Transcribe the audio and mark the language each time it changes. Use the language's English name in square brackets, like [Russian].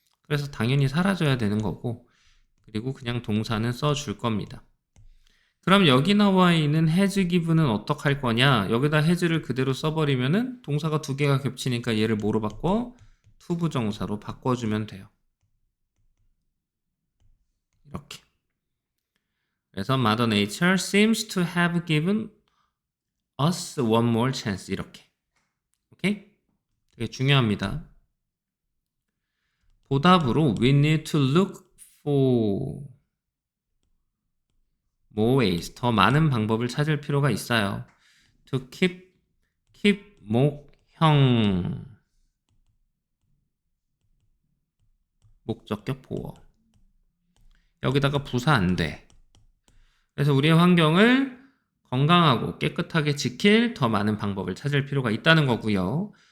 [Korean] 그래서 당연히 사라져야 되는 거고, 그리고 그냥 동사는 써줄 겁니다. 그럼 여기 나와 있는 has given은 어떻게 할 거냐? 여기다 has를 그대로 써버리면은 동사가 두 개가 겹치니까 얘를 뭐로 바꿔? 투부정사로 바꿔주면 돼요. 이렇게. [English] 그래서 Mother Nature seems to have given us one more chance. [Korean] 이렇게. 오케이? 되게 중요합니다. 보답으로 [English] we need to look for more ways. [Korean] 더 많은 방법을 찾을 필요가 있어요. [English] to keep [Korean] 목형 목적격 보어. 여기다가 부사 안 돼. 그래서 우리의 환경을 건강하고 깨끗하게 지킬 더 많은 방법을 찾을 필요가 있다는 거고요.